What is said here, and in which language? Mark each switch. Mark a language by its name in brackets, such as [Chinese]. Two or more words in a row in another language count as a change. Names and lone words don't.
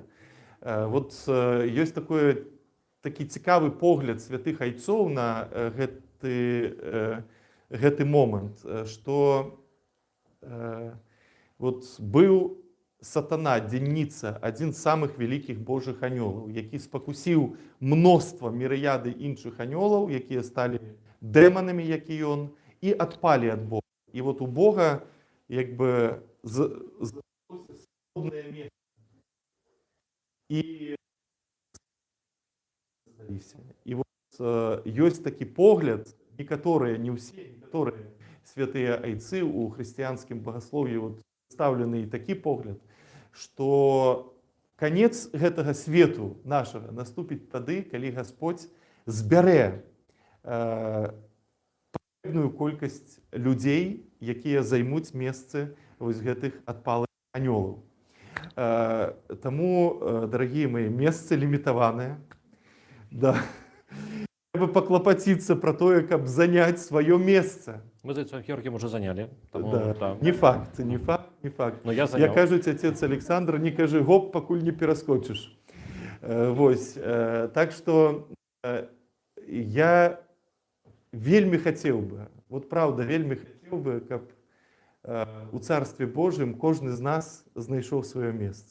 [Belarusian] Вот ёсць такі цікавы погляд святых айцоў на гэты момант, што вот быў сатана, дзенніца, адзін з самых вялікіх Божых анёлаў, які спакусіў мноства, мірыяды іншых анёлаў, якія сталі дэманамі, як і ён, і адпалі ад Бога. [Russian] І вот у Бога як бы свободное место. [Belarusian] И вот ёсць такі погляд, не ўсе, некаторыя святыя айцы у хрысціянскім багаслов'і вот прадстаўлены такі погляд, што канец гэтага свету нашага наступіць тады, калі Гасподзь збярэ патрэбную колькасць людзей, якія займуць месцы вось гэтых адпалых анёлаў. Таму, дарагія мои, месцы лімітаваныя. Да. Трэба паклапаціцца пра тое, каб заняць сваё месца. [Russian] Мы за Отцом Георгием уже заняли. Да. Не факт. Но я занял. Я [Belarusian] кажуць, [Russian] отец Александр, [Belarusian] не кажы гоп, пакуль не пераскочыш. Вось. Так што я вельмі хацеў бы, [Russian] вот правда, [Belarusian] вельмі хацеў бы, каб у Царстве Божьем кожны з нас знайшоў сваё месца.